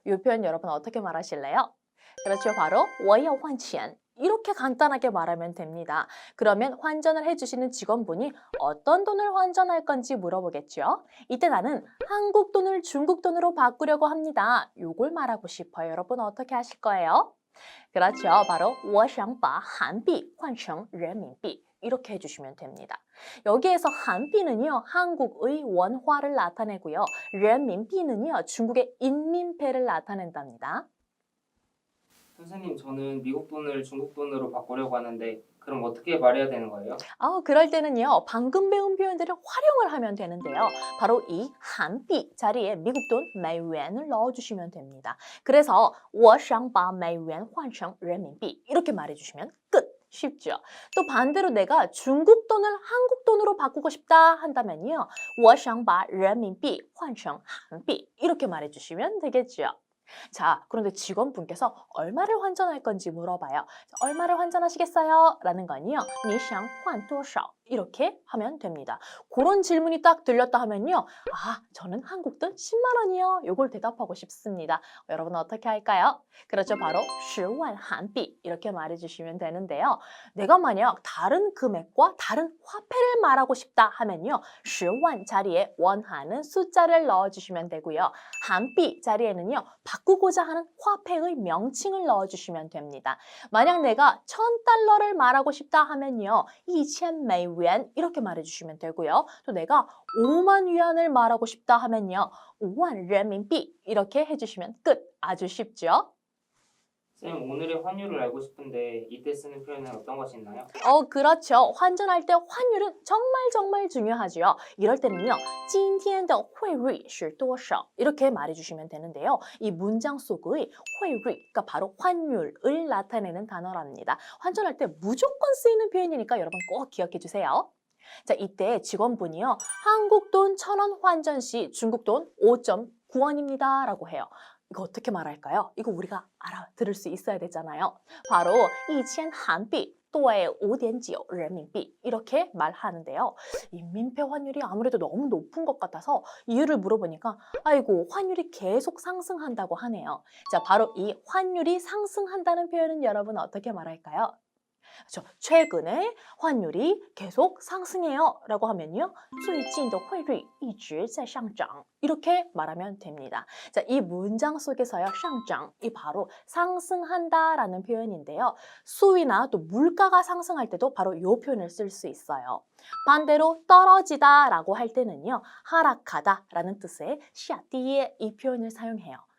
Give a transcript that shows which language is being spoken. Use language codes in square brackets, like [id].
[ko] 이 표현 여러분 어떻게 말하실래요? 그렇죠. 바로 [zh] 我要换钱 [ko] 이렇게 간단하게 말하면 됩니다. 그러면 환전을 해주시는 직원분이 어떤 돈을 환전할 건지 물어보겠죠. 이때 나는 한국 돈을 중국 돈으로 바꾸려고 합니다. 요걸 말하고 싶어요. 여러분 어떻게 하실 거예요? 그렇죠. 바로 [zh] 我想把韩币换成人民币 [ko] 이렇게 해주시면 됩니다. 여기에서 한비는요, 한국의 원화를 나타내고요. 人民币는요, 중국의 인민폐를 나타낸답니다. 선생님, 저는 미국 돈을 중국 돈으로 바꾸려고 하는데 그럼 어떻게 말해야 되는 거예요? 그럴 때는요, 방금 배운 표현들을 활용을 하면 되는데요. 바로 이 한비 자리에 미국 돈美元을 넣어주시면 됩니다. 그래서 [zh] 我想把美元换成人民币 [ko] 이렇게 말해주시면 끝. 쉽죠? 또 반대로 내가 중국 돈을 한국 돈으로 바꾸고 싶다 한다면요. [zh] 我想把人民币换成韩币 [ko] 이렇게 말해주시면 되겠죠. 자, 그런데 직원분께서 얼마를 환전할 건지 물어봐요. 얼마를 환전하시겠어요? 라는 건요. [zh] 你想换多少? [ko] 이렇게 하면 됩니다. 그런 질문이 딱 들렸다 하면요. 저는 한국 돈 10만 원이요. 요걸 대답하고 싶습니다. 여러분 어떻게 할까요? 그렇죠. 바로 10만 한비 이렇게 말해주시면 되는데요. 내가 만약 다른 금액과 다른 화폐를 말하고 싶다 하면요. 10만 자리에 원하는 숫자를 넣어주시면 되고요. 한비 자리에는요. 바꾸고자 하는 화폐의 명칭을 넣어주시면 됩니다. 만약 내가 1000달러를 말하고 싶다 하면요. 2000美元 이렇게 말해주시면 되고요. 또 내가 5만 위안을 말하고 싶다 하면요. 5만人民币 이렇게 해주시면 끝. 아주 쉽죠? 쌤, 오늘의 환율을 알고 싶은데 이때 쓰는 표현은 어떤 것이 있나요? 그렇죠. 환전할 때 환율은 정말 중요하죠. 이럴 때는요. [zh] 今天的汇率是多少 [ko] 이렇게 말해주시면 되는데요. 이 문장 속의 汇率, 그러니까 바로 환율을 나타내는 단어랍니다. 환전할 때 무조건 쓰이는 표현이니까 여러분 꼭 기억해 주세요. 자, 이때 직원분이요. 한국 돈 1000원 환전 시 중국 돈 5.9원입니다. 라고 해요. 이거 어떻게 말할까요? 이거 우리가 알아들을 수 있어야 되잖아요. 바로 2000韩币 또의 5.9人民币 이렇게 말하는데요. 인민폐 환율이 아무래도 너무 높은 것 같아서 이유를 물어보니까 아이고 환율이 계속 상승한다고 하네요. 자, 바로 이 환율이 상승한다는 표현은 여러분 어떻게 말할까요? 그렇죠. 최근에 환율이 계속 상승해요 라고 하면요. [zh] 最近的汇率一直在上涨 [ko] 이렇게 말하면 됩니다. 자, 이 문장 속에서요. 上涨, 이 바로 상승한다 라는 표현인데요. 수위나 또 물가가 상승할 때도 바로 이 표현을 쓸 수 있어요. 반대로 떨어지다 라고 할 때는요. 하락하다 라는 뜻의 下跌 이 표현을 사용해요.